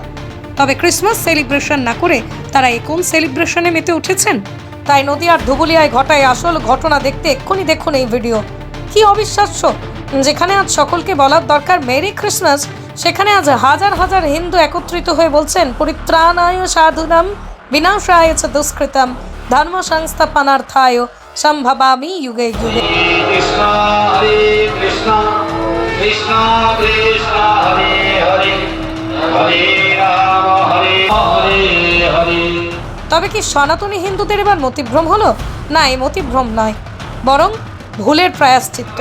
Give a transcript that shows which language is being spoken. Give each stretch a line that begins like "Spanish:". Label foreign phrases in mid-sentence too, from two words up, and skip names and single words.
Bangla: তবে
English: Christmas celebration
Bangla: না করে তারা কোন সেলিব্রেশনে মেতে উঠেছেন? তাই নদিয়ার ধুবুলিয়ায় ঘটায় আসল ঘটনা দেখতে এক্ষুনি দেখুন এই ভিডিও। কি অবিশ্বাস্য, যেখানে আজ সকলকে বলার দরকার
English: Merry Christmas,
Bangla: সেখানে আজ হাজার হাজার হিন্দু একত্রিত হয়ে বলছেন
Sanskrit: পরিত্রাণায় সাধুনাম বিনাশায় চ দুষ্কৃতম ধর্ম সংস্থাপনার্থায় সম্ভবামি যুগে যুগে।
Bangla: কৃষ্ণ হরে কৃষ্ণ কৃষ্ণ কৃষ্ণ হরে হরে হরে রাম হরে হরে হরে। তবে কি সনাতনী হিন্দুদের এবার মতিভ্রম হলো? না, এই মতিভ্রম নয়, বরং ভুলের প্রায়শ্চিত্ত।